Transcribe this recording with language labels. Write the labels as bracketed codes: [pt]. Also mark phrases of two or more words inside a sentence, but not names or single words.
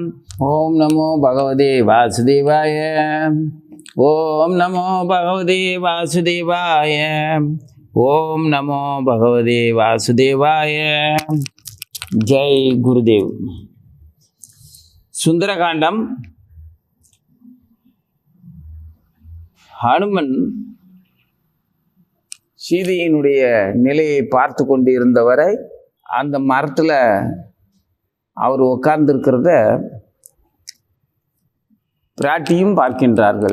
[sa] ओम नमो भगवते वासुदेवाय। ओम नमो भगवते वासुदेवाय। ओम नमो भगवते वासुदेवाय। [hi] जय गुरुदेव। [ta] सुंदरकांडम ஹனுமன் சீதையினுடைய நிலையை பார்த்து கொண்டு இருந்தவரை அந்த மரத்தில் அவர் உட்கார்ந்திருக்கிறத பிராட்டியும் பார்க்கின்றார்கள்.